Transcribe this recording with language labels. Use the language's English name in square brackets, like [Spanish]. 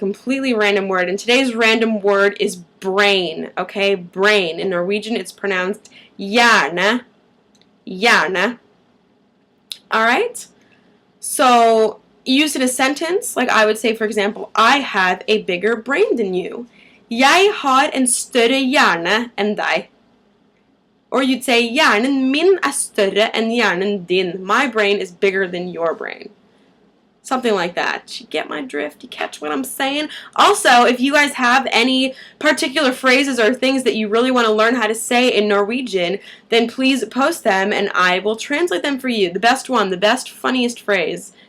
[English] A completely random word, and today's random word is brain, okay? Brain. In Norwegian, it's pronounced hjerne. Hjerne. Alright? So, use in a sentence, like I would say, for example, I have a bigger brain than you. [Norwegian] Jeg har en større hjerne enn deg. Or you'd say, hjernen min større enn hjernen din. [English] My brain is bigger than your brain. Something like that. You get my drift? You catch what I'm saying? Also, if you guys have any particular phrases or things that you really want to learn how to say in Norwegian, then please post them and I will translate them for you. The best one, the best, funniest phrase.